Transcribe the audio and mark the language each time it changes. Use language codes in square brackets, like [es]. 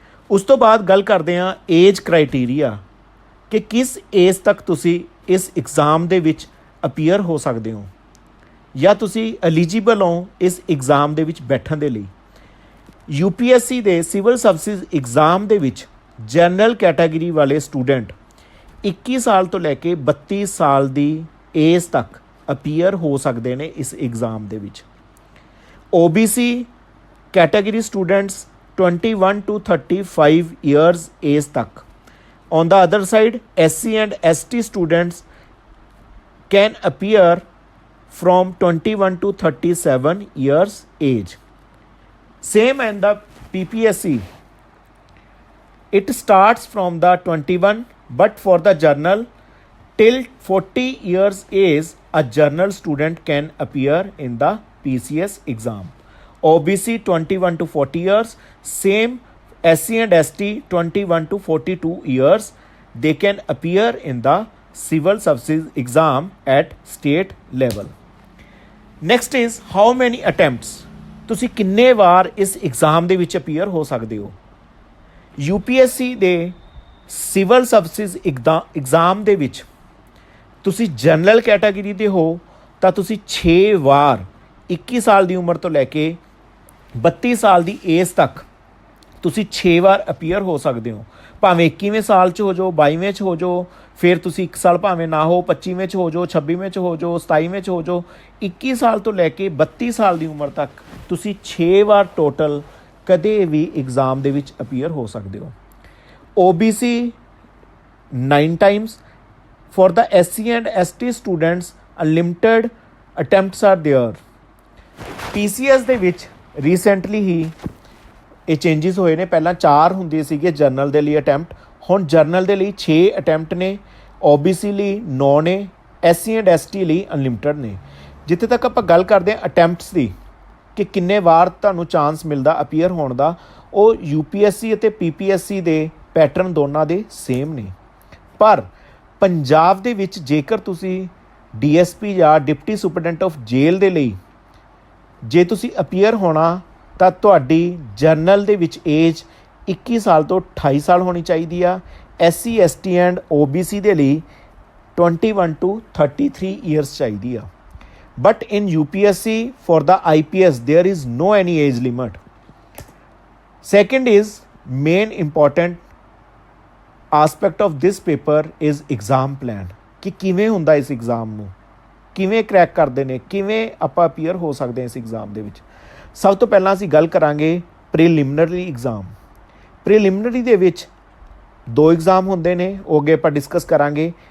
[pa] ਉਸ ਤੋਂ ਬਾਅਦ ਗੱਲ ਕਰਦੇ ਹਾਂ ਏਜ ਕ੍ਰਾਈਟੀਰੀਆ ਕਿ ਕਿਸ ਏਜ ਤੱਕ ਤੁਸੀਂ ਇਸ ਐਗਜ਼ਾਮ ਦੇ ਵਿੱਚ ਅਪੀਅਰ ਹੋ ਸਕਦੇ ਹੋ ਜਾਂ ਤੁਸੀਂ ਐਲੀਜੀਬਲ ਹੋ ਇਸ ਐਗਜ਼ਾਮ ਦੇ ਵਿੱਚ ਬੈਠਣ ਦੇ ਲਈ। UPSC ਦੇ ਸਿਵਲ ਸਰਵਿਸਿਜ਼ ਐਗਜ਼ਾਮ ਦੇ ਵਿੱਚ ਜਨਰਲ ਕੈਟਾਗਰੀ ਵਾਲੇ ਸਟੂਡੈਂਟ 21 ਸਾਲ ਤੋਂ ਲੈ ਕੇ 32 ਸਾਲ ਦੀ ਏਜ ਤੱਕ ਅਪੀਅਰ ਹੋ ਸਕਦੇ ਨੇ ਇਸ ਐਗਜ਼ਾਮ ਦੇ ਵਿੱਚ। [en] OBC category students 21 to 35 years age ਤੱਕ। On the other side, SC and ST students can appear from 21 to 37 years age. Same and the PPSC, it starts from the 21, but for the journal till 40 years age a journal student can appear in the PCS exam. OBC 21 to 40 years, same SC and ST 21 to 42 years, they can appear in the civil services exam at state level. Next is how many attempts, [pa] ਤੁਸੀਂ ਕਿੰਨੇ ਵਾਰ ਇਸ exam ਦੇ ਵਿੱਚ appear ਹੋ ਸਕਦੇ ਹੋ। UPSC ਦੇ civil services exam ਦੇ ਵਿੱਚ ਤੁਸੀਂ ਜਨਰਲ ਕੈਟਾਗਰੀ ਦੇ ਹੋ ਤਾਂ ਤੁਸੀਂ 6 ਵਾਰ 21 ਸਾਲ ਦੀ ਉਮਰ ਤੋਂ ਲੈ ਕੇ 32 ਸਾਲ ਦੀ ਏਜ ਤੱਕ ਤੁਸੀਂ 6 ਵਾਰ ਅਪੀਅਰ ਹੋ ਸਕਦੇ ਹੋ। ਭਾਵੇਂ 21ਵੇਂ ਸਾਲ 'ਚ ਹੋ ਜਾਓ, 22ਵੇਂ 'ਚ ਹੋ ਜਾਓ, ਫਿਰ ਤੁਸੀਂ 1 ਸਾਲ ਭਾਵੇਂ ਨਾ ਹੋ, 25ਵੇਂ 'ਚ ਹੋ ਜਾਓ, 26ਵੇਂ 'ਚ ਹੋ ਜਾਓ, 27ਵੇਂ 'ਚ ਹੋ ਜਾਓ, 21 ਸਾਲ ਤੋਂ ਲੈ ਕੇ 32 ਸਾਲ ਦੀ ਉਮਰ ਤੱਕ ਤੁਸੀਂ 6 ਵਾਰ ਟੋਟਲ ਕਦੇ ਵੀ ਐਗਜ਼ਾਮ ਦੇ ਵਿੱਚ ਅਪੀਅਰ ਹੋ ਸਕਦੇ ਹੋ। [en] OBC 9 times, for the SC and ST students unlimited attempts are there। [pa] PCS ਦੇ ਵਿੱਚ ਰੀਸੈਂਟਲੀ ਹੀ ਇਹ ਚੇਂਜਿਸ ਹੋਏ ਨੇ। ਪਹਿਲਾਂ 4 ਹੁੰਦੇ ਸੀਗੇ ਜਰਨਲ ਦੇ ਲਈ ਅਟੈਂਪਟ, ਹੁਣ ਜਰਨਲ ਦੇ ਲਈ 6 ਅਟੈਂਪਟ ਨੇ, OBC ਲਈ 9 ਨੇ, SC ਐਂਡ ST ਲਈ ਅਨਲਿਮਿਟਡ ਨੇ। ਜਿੱਥੇ ਤੱਕ ਆਪਾਂ ਗੱਲ ਕਰਦੇ ਹਾਂ ਅਟੈਂਪਟਸ ਦੀ ਕਿ ਕਿੰਨੇ ਵਾਰ ਤੁਹਾਨੂੰ ਚਾਂਸ ਮਿਲਦਾ ਅਪੀਅਰ ਹੋਣ ਦਾ, ਉਹ UPSC ਅਤੇ PPSC ਦੇ ਪੈਟਰਨ ਦੋਨਾਂ ਦੇ ਸੇਮ ਨੇ। ਪਰ ਪੰਜਾਬ ਦੇ ਵਿੱਚ ਜੇਕਰ ਤੁਸੀਂ DSP ਜਾਂ ਡਿਪਟੀ ਸੁਪਰਡੈਂਟ ਆਫ ਜੇਲ੍ਹ ਦੇ ਲਈ ਜੇ ਤੁਸੀਂ ਅਪੀਅਰ ਹੋਣਾ ਤਾਂ ਤੁਹਾਡੀ ਜਰਨਲ ਦੇ ਵਿੱਚ ਏਜ 21 ਸਾਲ ਤੋਂ 28 ਸਾਲ ਹੋਣੀ ਚਾਹੀਦੀ ਆ। SC ST ਐਂਡ OBC ਦੇ ਲਈ 21 to 33 ਈਅਰਸ ਚਾਹੀਦੀ ਆ। [en] But in UPSC for the IPS there is no any age limit। Second is main important aspect of this paper is exam plan [pa] ਕਿ ਕਿਵੇਂ ਹੁੰਦਾ ਇਸ ਐਗਜ਼ਾਮ ਨੂੰ, ਕਿਵੇਂ ਕਰੈਕ ਕਰਦੇ ਨੇ, ਕਿਵੇਂ ਆਪਾਂ ਅਪੀਅਰ ਹੋ ਸਕਦੇ ਹਾਂ ਇਸ ਐਗਜ਼ਾਮ ਦੇ ਵਿੱਚ। ਸਭ ਤੋਂ ਪਹਿਲਾਂ ਅਸੀਂ ਗੱਲ ਕਰਾਂਗੇ ਪ੍ਰੀਲਿਮਿਨਰੀ ਐਗਜ਼ਾਮ। ਪ੍ਰੀਲਿਮਿਨਰੀ ਦੇ ਵਿੱਚ 2 ਐਗਜ਼ਾਮ ਹੁੰਦੇ ਨੇ, ਉਹ ਅੱਗੇ ਆਪਾਂ ਡਿਸਕਸ ਕਰਾਂਗੇ।